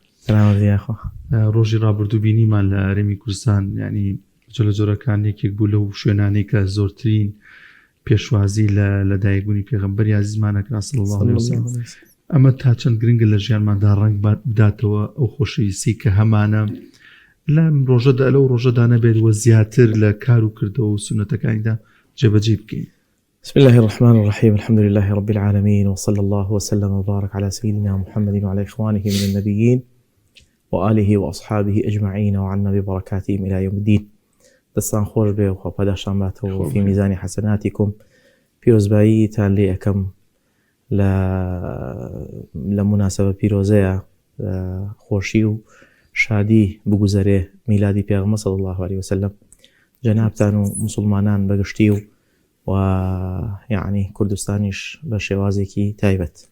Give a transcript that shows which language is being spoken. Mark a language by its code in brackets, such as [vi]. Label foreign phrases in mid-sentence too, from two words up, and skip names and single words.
[ckb] ڕۆژی ڕابردوو بینیمان لە هەرێمی کوردستان ینی جۆرە جۆرەکان یەکێک بوو لەو شوێنانەی کە زۆرترین پێشوازی لە لەدایکبوونی پێغەمبەری عزیزمانەکرا [ar] صلی الله علیه وسلم. [ckb] ئەمە تا چەند گرنگە لە ژیانماندا ڕەنگ بداتەوە ئەو خۆشەویستی کە هەمانە لەم ڕۆژەدا لەو ڕۆژەدا نەبێت وە زیاتر لە کار و کردەوە و سونەتەکانیدا جێبەجێ بکەین. [ar] بسم الله الرحمن الرحيم الحمد لله رب العالمين وصلى الله وسلم وبارك على سيدنا محمد وعلى إخوانه من النبيين وآله وأصحابه أجمعين وعنا ببركاتهم إلى يوم الدين. [ckb] دستان خۆش بێ و خۆپەداشان باتەوە [ar] في ميزان حسناتكم [ckb] پیرۆزباییتان لێ ئەەکەم لە مناسبە پیرۆزەیە خۆشی و شادی بگوزەرێ میلادی پێغەمبەر [ar] صلی الله عليه وسلم [ckb] جەنابتان و مسلمانان بەگشتی و یعنی کوردستانیش بە شێوازێکی تایبەت.